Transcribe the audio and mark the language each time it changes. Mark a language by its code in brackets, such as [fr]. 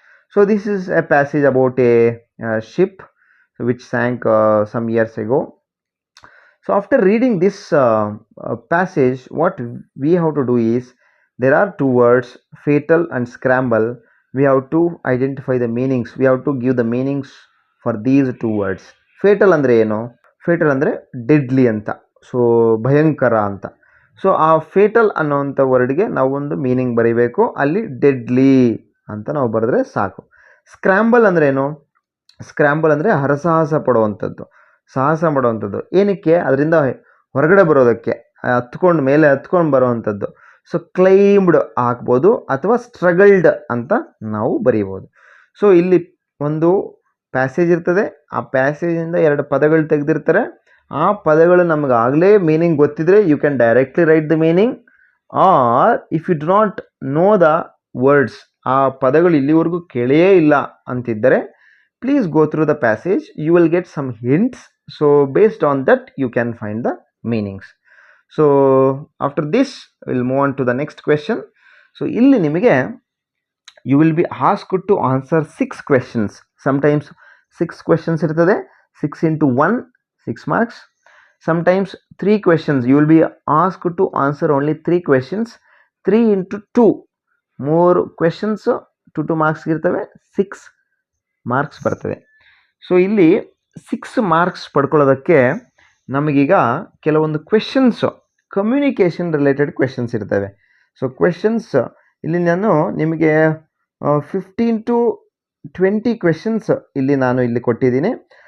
[en] So this is a passage about a ship which sank some years ago. So after reading this passage, what we have to do is, there are two words, fatal and scramble. We have to identify the meanings. We have to give the meanings for these two words. [kn] Fatal ಅಂದರೆ ಏನು? Fatal ಅಂದರೆ deadly ಅಂತ, so ಭಯಂಕರ ಅಂತ. So ಆ fatal ಅನ್ನೋವಂಥ ವರ್ಡ್ಗೆ ನಾವು ಒಂದು meaning ಬರೀಬೇಕು. ಅಲ್ಲಿ ಡೆಡ್ಲಿ ಅಂತ ನಾವು ಬರೆದ್ರೆ ಸಾಕು. ಸ್ಕ್ರಾಂಬಲ್ ಅಂದರೆ ಏನು? ಸ್ಕ್ರಾಂಬಲ್ ಅಂದರೆ ಹರಸಾಹಸ ಪಡುವಂಥದ್ದು, ಸಾಹಸ ಮಾಡುವಂಥದ್ದು. ಏನಕ್ಕೆ? ಅದರಿಂದ ಹೊರಗಡೆ ಬರೋದಕ್ಕೆ, ಮೇಲೆ ಹತ್ಕೊಂಡು ಬರೋವಂಥದ್ದು. ಸೊ ಕ್ಲೈಮ್ಡ್ ಹಾಕ್ಬೋದು ಅಥವಾ ಸ್ಟ್ರಗಲ್ಡ್ ಅಂತ ನಾವು ಬರೀಬೋದು. ಸೊ ಇಲ್ಲಿ ಒಂದು ಪ್ಯಾಸೇಜ್ ಇರ್ತದೆ, ಆ ಪ್ಯಾಸೇಜಿಂದ ಎರಡು ಪದಗಳು ತೆಗೆದಿರ್ತಾರೆ. ಆ ಪದಗಳು ನಮಗೆ ಆಗಲೇ ಮೀನಿಂಗ್ ಗೊತ್ತಿದ್ರೆ [en] you can directly write the meaning, or if you do not know the words, [kn] ಆ ಪದಗಳು ಇಲ್ಲಿವರೆಗೂ ಕೇಳೇ ಇಲ್ಲ ಅಂತಿದ್ದರೆ, [en] please go through the passage. You will get some hints. So based on that you can find the meanings. So after this we'll move on to the next question. So [kn] illi nimige [en] you will be asked to answer 6 questions. Sometimes 6 questions [kn] irtade, [en] 6 into 1 6 marks. Sometimes 3 questions, you will be asked to answer only 3 questions. 3 into 2 more questions, 2 marks [kn] ಇರ್ತವೆ, 6 marks ಬರ್ತದೆ. So ಇಲ್ಲಿ 6 marks ಪಡ್ಕೊಳ್ಳೋದಕ್ಕೆ ನಮಗೀಗ ಕೆಲವೊಂದು questions, communication related questions ಇರ್ತವೆ. So questions ಇಲ್ಲಿ ನಾನು ನಿಮಗೆ 15 to 20 questions ನಾನು ಇಲ್ಲಿ ಕೊಟ್ಟಿದ್ದೀನಿ.